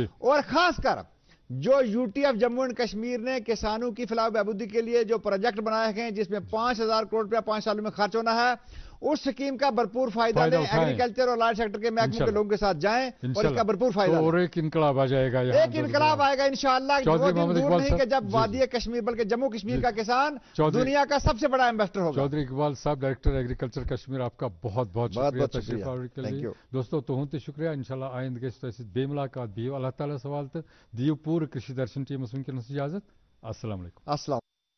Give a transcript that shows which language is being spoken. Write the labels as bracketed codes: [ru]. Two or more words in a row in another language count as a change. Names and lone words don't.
[hi] और खासकर जो यूटी ऑफ जम्मू एंड कश्मीर ने किसानों की फलाह बहबूदी के लिए जो प्रोजेक्ट बनाए गए हैं, जिसमें 5000 करोड़ रुपया 5 सालों में खर्च होना है, उस स्कीम का भरपूर फायदा लें, एग्रीकल्चर और [en] land sector [hi] के महकमों के लोगों के साथ जाएं और इसका भरपूर फायदा और एक इनकलाब आ जाएगा, एक इनकलाब आएगा इंशाअल्लाह। वो दिन दूर नहीं कि जब वादी कश्मीर बल्कि जम्मू कश्मीर का किसान दुनिया का सबसे बड़ा इन्वेस्टर होगा। चौधरी इकबाल साहब, [en] director agriculture [hi] कश्मीर, आपका बहुत बहुत शुक्रिया तशरीफ आवरी के लिए। [ks] दोस्तों तुहंद तह शुक्रिया। इंशाल्लाह आइंद गई तह बे मुलाकात। बिहियो अल्लाह ताला सवाल तो दियो पूरे कृषि दर्शन टीमस वनकस इजाजत। [ar] السلام عليكم.